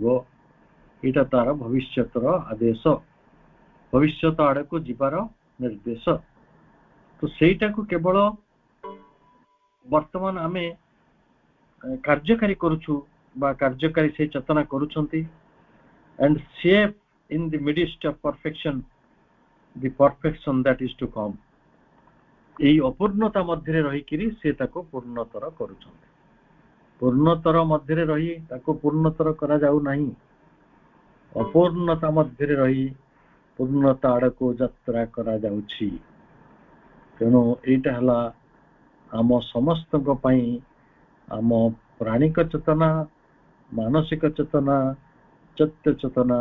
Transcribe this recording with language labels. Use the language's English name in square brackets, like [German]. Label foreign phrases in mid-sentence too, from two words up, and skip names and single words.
[Odia] ଏଇଟା ତାର ଭବିଷ୍ୟତର ଆଦେଶ, ଭବିଷ୍ୟତ ଆଡକୁ ଯିବାର ନିର୍ଦ୍ଦେଶ। ତ ସେଇଟାକୁ କେବଳ ବର୍ତ୍ତମାନ ଆମେ କାର୍ଯ୍ୟକାରୀ କରୁଛୁ ବା କାର୍ଯ୍ୟକାରୀ ସେଇ ଚେତନା କରୁଛନ୍ତି। [English] and shape in the midst of perfection the perfection that is to come, [Odia] ଏଇ ଅପୂର୍ଣ୍ଣତା ମଧ୍ୟରେ ରହିକିରି ସେ ତାକୁ ପୂର୍ଣ୍ଣତର କରୁଛନ୍ତି। ପୂର୍ଣ୍ଣତର ମଧ୍ୟରେ ରହି ତାକୁ ପୂର୍ଣ୍ଣତର କରାଯାଉ ନାହିଁ, ଅପୂର୍ଣ୍ଣତା ମଧ୍ୟରେ ରହି ପୂର୍ଣ୍ଣତା ଆଡ଼କୁ ଯାତ୍ରା କରାଯାଉଛି। ତେଣୁ ଏଇଟା ହେଲା ଆମ ସମସ୍ତଙ୍କ ପାଇଁ, ଆମ ପ୍ରାଣିକ ଚେତନା, ମାନସିକ ଚେତନା, ଚୈତ୍ୟ ଚେତନା,